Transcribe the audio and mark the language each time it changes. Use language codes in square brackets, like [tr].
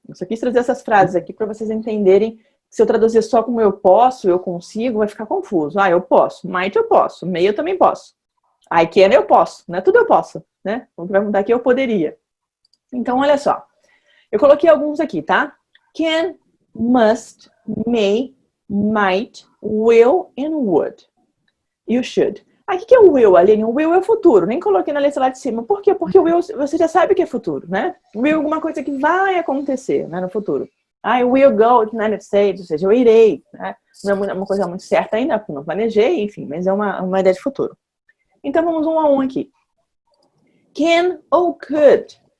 [pt] Eu só quis trazer essas frases aqui para vocês entenderem. Se eu traduzir só como eu posso, eu consigo, vai ficar confuso. Eu posso. Might eu posso. May eu também posso. I can eu posso. Não é tudo eu posso, né? O que vai mudar aqui eu poderia. Então, olha só. Eu coloquei alguns aqui, tá? [en] Can, must, may, might, will and would. You should. [pt] O que é o will, Aline? O will é o futuro. Nem coloquei na letra lá de cima. Por quê? Porque o will, você já sabe que é futuro, né? O will é alguma coisa que vai acontecer, né, no futuro. [en] I will go to the United States, [pt] ou seja, eu irei. Né? Não é uma coisa muito certa ainda, porque não planejei, enfim, mas é uma ideia de futuro. Então, vamos um a um aqui. Can ou could?